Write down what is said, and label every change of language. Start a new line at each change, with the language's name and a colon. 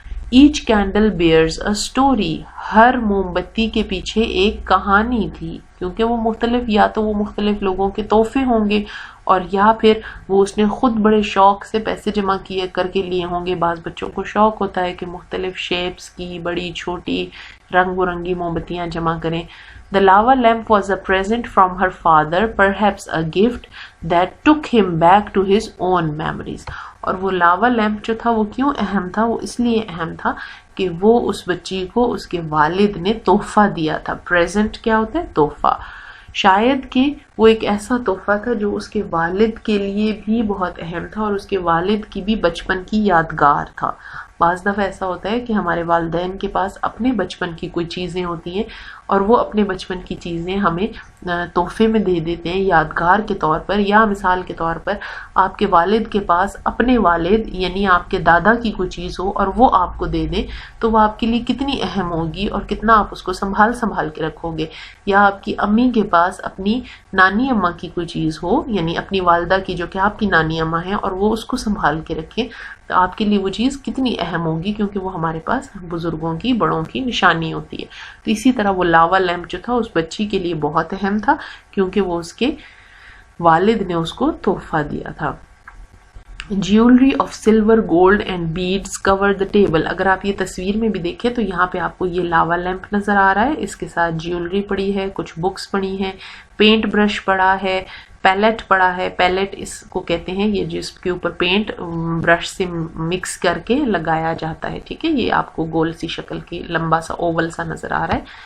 English: each candle bears a story,
Urdu: ہر موم بتی کے پیچھے ایک کہانی تھی، کیونکہ وہ مختلف، یا تو وہ مختلف لوگوں کے تحفے ہوں گے اور یا پھر وہ اس نے خود بڑے شوق سے پیسے جمع کر کے لیے ہوں گے. بعض بچوں کو شوق ہوتا ہے کہ مختلف شیپس کی بڑی چھوٹی رنگ برنگی موم بتیاں جمع کریں.
English: The lava lamp was a present from her father, perhaps a gift that took him back to his own memories.
Urdu: اور وہ لاوا لیمپ جو تھا وہ کیوں اہم تھا؟ وہ اس لیے اہم تھا کہ وہ اس بچی کو اس کے والد نے تحفہ دیا تھا. پریزنٹ کیا ہوتا ہے؟ تحفہ. شاید کہ وہ ایک ایسا تحفہ تھا جو اس کے والد کے لیے بھی بہت اہم تھا اور اس کے والد کی بھی بچپن کی یادگار تھا. بعض دفعہ ایسا ہوتا ہے کہ ہمارے والدین کے پاس اپنے بچپن کی کوئی چیزیں ہوتی ہیں اور وہ اپنے بچپن کی چیزیں ہمیں تحفے میں دے دیتے ہیں یادگار کے طور پر. یا مثال کے طور پر آپ کے والد کے پاس اپنے والد یعنی آپ کے دادا کی کوئی چیز ہو اور وہ آپ کو دے دیں تو وہ آپ کے لیے کتنی اہم ہوگی اور کتنا آپ اس کو سنبھال کے رکھو گے. یا آپ کی امی کے پاس اپنی نانی اماں کی کوئی چیز ہو، یعنی اپنی والدہ کی جو کہ آپ کی نانی اماں ہیں، اور وہ اس کو سنبھال کے رکھیں تو آپ کے لیے وہ چیز کتنی اہم ہوگی، کیونکہ وہ ہمارے پاس بزرگوں کی، بڑوں کی نشانی ہوتی ہے. تو اسی طرح وہ لاوا لیمپ جو تھا اس بچی کے لیے بہت اہم تھا کیونکہ وہ اس کے والد نے اس کو تحفہ دیا تھا.
English: Jewellery of silver gold and beads cover the table.
Urdu: اگر آپ یہ تصویر میں بھی دیکھیں تو یہاں پہ آپ کو یہ لاوا لیمپ نظر آ رہا ہے، اس کے ساتھ جیولری پڑی ہے، کچھ بکس پڑی ہیں، پینٹ برش پڑا ہے، پیلٹ پڑا ہے. پیلٹ اس کو کہتے ہیں یہ جس کے اوپر پینٹ برش سے مکس کر کے لگایا جاتا ہے. ٹھیک ہے، یہ آپ کو گول سی شکل کی لمبا سا اوول سا نظر آ رہا ہے.